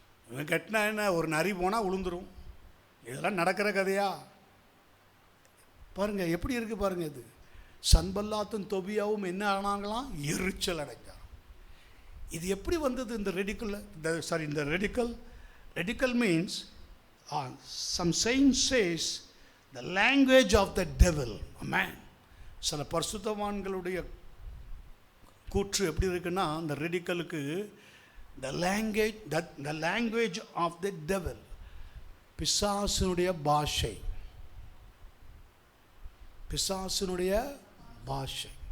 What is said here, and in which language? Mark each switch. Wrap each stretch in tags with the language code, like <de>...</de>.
<ta>இவன் கட்டினா என்ன, ஒரு நரி போனால் உளுந்துரும். இதெல்லாம் நடக்கிற கதையா? பாருங்கள் எப்படி இருக்குது பாருங்கள். இது சன்பல்லாத்தும் தொபியாவும் என்ன ஆனாங்களாம்? எரிச்சல் அடைஞ்சார். இது எப்படி வந்தது? இந்த radical means</ta> <en>some saints says the language of the devil. Amen.</en> <ta>சில பரிசுத்தவான்களுடைய கூற்று எப்படி இருக்குன்னா, அந்த ரெடிக்கலுக்கு</ta> <en>the language of the devil,</en> <ta>பிசாசினுடைய பாஷை, பிசாசினுடைய பாஷை.</ta>